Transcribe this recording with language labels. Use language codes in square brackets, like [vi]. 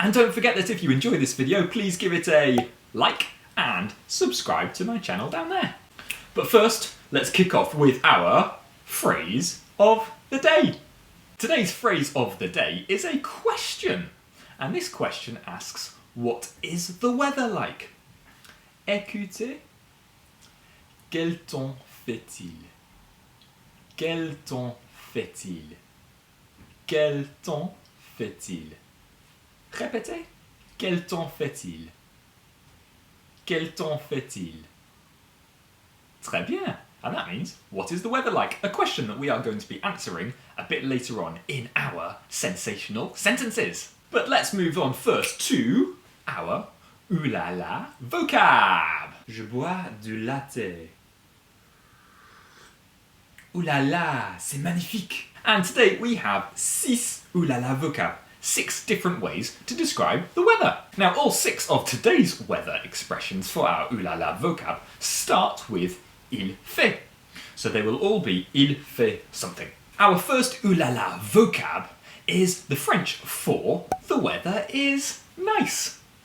[en] And don't forget that if you enjoy this video, please give it a like and subscribe to my channel down there. But first, let's kick off with our phrase of the day. Today's phrase of the day is a question. And this question asks, what is the weather like? [fr] Écoutez, quel temps fait-il? Quel temps fait-il? Quel temps fait-il? Répétez. Quel temps fait-il? Quel temps fait-il? Très bien. [en] And that means, what is the weather like? A question that we are going to be answering a bit later on in our sensational sentences. But let's move on first to our ooh la la vocab. [fr] Je bois du latte. Ooh la la, c'est magnifique. [en] And today we have six ooh la la vocab, 6 different ways to describe the weather. Now all 6 of today's weather expressions for our ooh la la vocab start with il fait. So they will all be il fait something. Our first ooh la la vocab is the French for the weather is nice.